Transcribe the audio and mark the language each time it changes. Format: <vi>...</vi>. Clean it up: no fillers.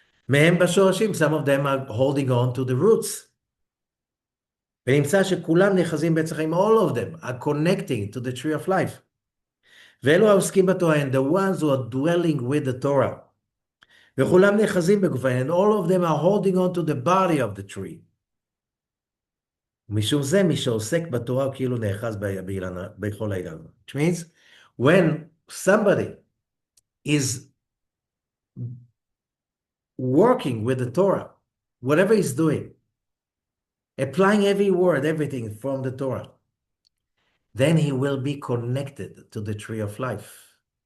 <he>Mehem bashorashim.</he> <en>Some of them are holding on to the roots.</en> <he>ונמצא שכולם נחזים בעץ החיים,</he> <en>all of them are connecting to the tree of life.</en> <he>ואלו העוסקים בתורה,</he> <en>and the ones who are dwelling with the Torah.</en> <he>וכולם נחזים בגופן,</he> <en>and all of them are holding on to the body of the tree.</en> <he>משום זה, מי שעוסק בתורה הוא כאילו נאחז בכל האילן.</he> <en>Which means, when somebody is working with the Torah, whatever he's doing, applying every word, everything from the Torah, then he will be connected to the tree of life.</en>